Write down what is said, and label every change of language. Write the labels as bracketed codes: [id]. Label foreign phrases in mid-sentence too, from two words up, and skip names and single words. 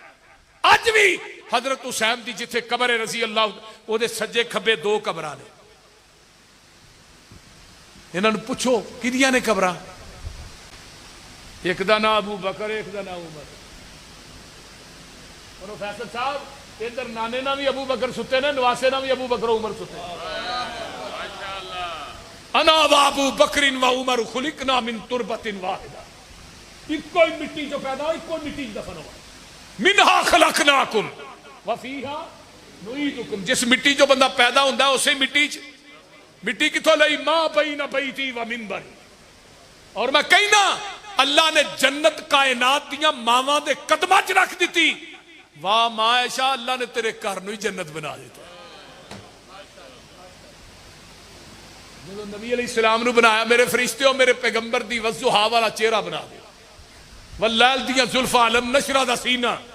[pa] اج بھی حضرت حسین کی جتھے قبر ہے [ar] رضي الله, [pa] وہ سجے کھبے 2 قبراں نے. انہوں نے پچھو کِدیاں نے قبراں? اک دا ناں ابو بکر، اک دا ناں عمر. پروفیسر صاحب اِدھر نانے نال بھی ابو بکر سُتے نے، نواسے نال بھی ابو بکر عمر سُتے. [ar] أنا وأبو بكر وعمر خُلقنا من تربة واحدة. [pa] اِکو ہی مٹی توں پیدا ہو، اِکو مٹی دفن ہو. [ar] منها خلقناكم وفيها نعيدكم. [pa] جس مٹی توں بندہ پیدا ہوتا ہے اسے مٹی چ، مٹی کتھوں لئی? [ar] ما بين بيتي ومنبري. [pa] اور میں کہنا اللہ نے جنت کائنات دیاں ماواں دے قدماں چ رکھ دی. واہ ماں عائشہ، اللہ نے تیرے گھر نوں ہی جنت بنا دتا. جو نبی علیہ السلام نوں بنایا، میرے فرشتے میرے پیغمبر دی والضحیٰ والا چہرہ بنا دے، واللیل دیاں زلفاں الم نشرح دا سینہ.